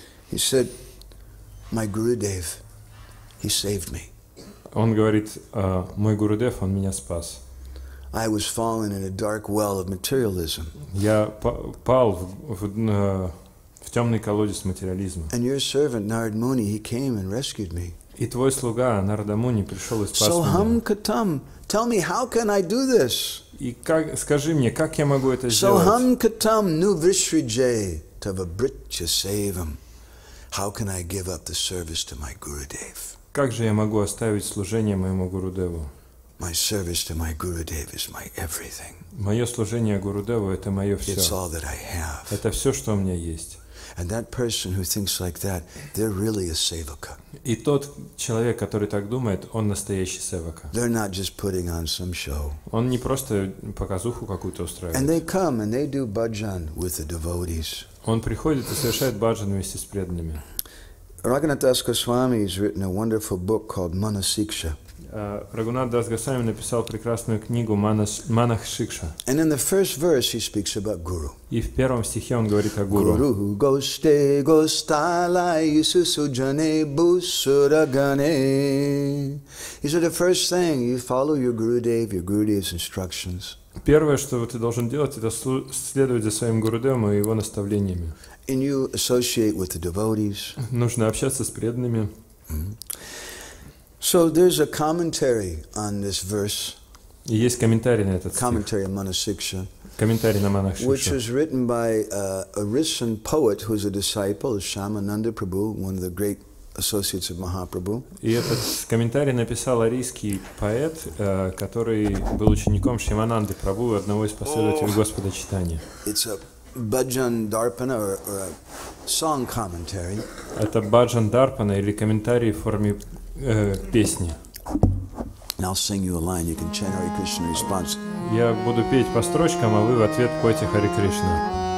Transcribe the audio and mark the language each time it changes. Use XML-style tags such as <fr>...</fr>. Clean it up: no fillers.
<en>He said, my Gurudev, he saved me.</en> <ru>Он говорит, мой Гурудев, он меня спас.</ru> <en>I was fallen in a dark well of materialism.</en> <ru>Я пал в темный колодец материализма.</ru> <en>And your servant Narad Muni, he came and rescued me.</en> <ru>И твой слуга Нарада Муни пришел и спас</ru> <sa>Soham</sa> <ru>меня.</ru> <sa>katam,</sa> <en>tell me, how can I do this?</en> <ru>И скажи мне, как я могу это сделать?</ru> <sa>Soham katam nu visrijay tava britya sevam.</sa> <en>How can I give up the service to my Gurudev?</en> <ru>Как же я могу оставить служение моему Гурудеву?</ru> <en>My service to my Gurudev is my everything.</en> <ru>Мое служение Гурудеву – это мое</ru> <en>It's</en> <ru>все.</ru> <en>all that I have.</en> <ru>Это все, что у меня есть.</ru> <en>And that person who thinks like that, they're really a sevaka.</en> <ru>И тот человек, который так думает, он настоящий севака.</ru> <en>They're not just putting on some show.</en> <ru>Он не просто показуху какую-то</ru> <en>And</en> <ru>устраивает.</ru> <en>they come and they do bhajan with the devotees.</en> <ru>Он приходит и совершает баджан вместе с преданными.</ru> <en>Raghunath Das Goswami has written a wonderful book called Manasiksha.</en> <ru>Рагунат Дас Госвами написал прекрасную книгу «Манах Шикша».</ru> <en>And in the first verse he speaks about Guru.</en> <ru>И в первом стихе он говорит о гуру.</ru> <sa>Guru goste gostalai susujane busuragane.</sa> <en>He said the first thing, you follow your Gurudev's instructions.</en> <ru>Первое, что ты должен делать, это следовать за своим Гурудевом и его наставлениями.</ru> <en>And you associate with the devotees.</en> <ru>Нужно общаться с преданными.</ru> <en>So there's a commentary on this verse,</en> <ru>И есть комментарий на этот стих.</ru> <en>commentary on Manasiksha,</en> <ru>Комментарий на Манах</ru> <en>which</en> <ru>Шикша.</ru> <en>was written by a Russian poet who's a disciple of Shyamananda Prabhu, one of the great associates of Mahaprabhu.</en> <ru>И этот комментарий написал арийский поэт, который был учеником Шьямананды Прабху, одного из последователей Господа Читания.</ru> <en>It's a bhajan darpana or a song commentary.</en> <ru>Это баджан дарпана или комментарий в форме песни.</ru> <en>And I'll sing you a line. You can chant Hare Krishna in response.</en> <ru>Я буду петь по строчкам, а вы в ответ пойте Харе Кришна.</ru>